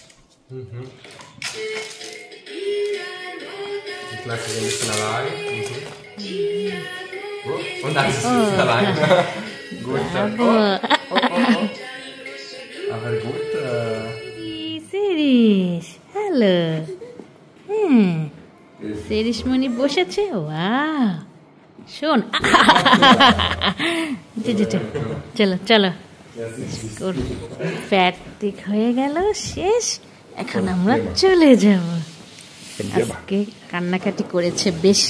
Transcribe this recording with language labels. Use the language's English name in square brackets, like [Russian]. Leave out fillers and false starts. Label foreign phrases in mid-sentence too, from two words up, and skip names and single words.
[German] Ich lasse ihn ein bisschen allein. Und dann ist es allein. Gut. Bravo. Aber gut. [Bangla] Serish, hello. Serish মনি বসেছে, ওয়াও, শোন, চলো ওর ফ্যাট ঠিক হয়ে গেল, শেষ। এখন আমরা চলে যাব। আজকে কান্নাকাটি করেছে বেশি।